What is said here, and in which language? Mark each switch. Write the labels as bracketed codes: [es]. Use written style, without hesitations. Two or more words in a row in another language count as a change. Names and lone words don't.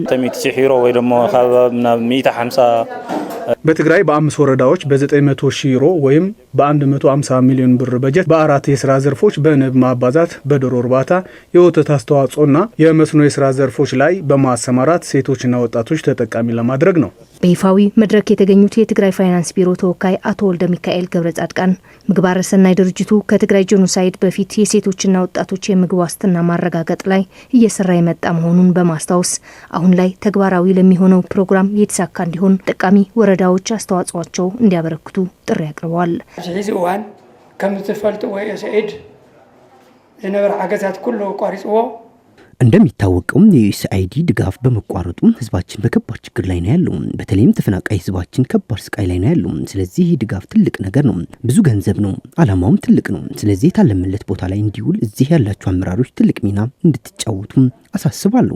[am] በትግራይ በ5 ወረዳዎች በ900 ሺህ ዩሮ ወይም በ150 ሚሊዮን ብር በጀት በ4 የስራ ዘርፎች በንብ ማባዛት፣ በዶሮ እርባታ፣ የወተት አስተዋጽኦና የመስኖ የስራ ዘርፎች ላይ በማሰማራት ሴቶችና ወጣቶች ተጠቃሚ ለማድረግ ነው። በይፋዊ መድረክ የተገኙት የትግራይ ፋይናንስ ቢሮ ተወካይ አቶ ወልደ ሚካኤል ገብረ ጻድቃን ምግባረ ሰናይ ድርጅቱ ከትግራይ ጄኖሳይድ በፊት የሴቶችና ወጣቶች የምግብ ዋስትና ማረጋገጥ ላይ እየሰራ የመጣ መሆኑን በማስታወስ አሁን ላይ ተግባራዊ ለሚሆነው ፕሮግራም የተሳካ እንዲሆን ጠቃሚ ወረዳዎች አስተዋጽኦቸው እንዲያበረክቱ ጥሪ አቅርበዋል። [ti] ሕዚ እዋን ከም ዝፈልጥዎ ዩኤስኤድ ዝነበረ ሓገዛት ኩሉ ቋሪፅዎ [am] እንደሚታወቀው የዩኤስአይዲ ድጋፍ በመቋረጡ ህዝባችን በከባድ ችግር ላይ ነው ያለው። በተለይም ተፈናቃይ ህዝባችን ከባድ ስቃይ ላይ ነው ያለው። ስለዚህ ይህ ድጋፍ ትልቅ ነገር ነው፣ ብዙ ገንዘብ ነው፣ አላማውም ትልቅ ነው። ስለዚህ የታለመለት ቦታ ላይ እንዲውል እዚህ ያላችሁ አመራሮች ትልቅ ሚና እንድትጫወቱ አሳስባለሁ።